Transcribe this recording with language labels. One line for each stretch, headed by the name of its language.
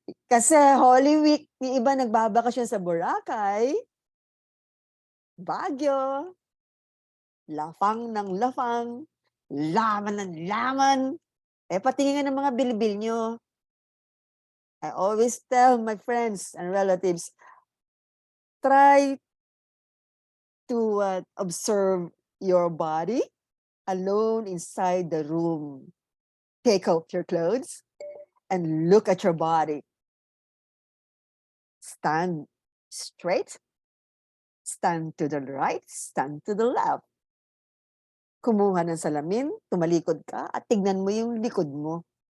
Filipino: Kasi Holy Week, yung iba nagbabakasyon sa Boracay, Baguio, lafang ng lafang, laman ng laman. Patingin nga ng mga bilbil nyo.
English: I always tell my friends and relatives, try to observe your body alone inside the room. Take off your clothes and look at your body. Stand straight, stand to the right, stand to the left.
Filipino: Kumuha ng salamin, tumalikod ka at tignan mo yung likod mo.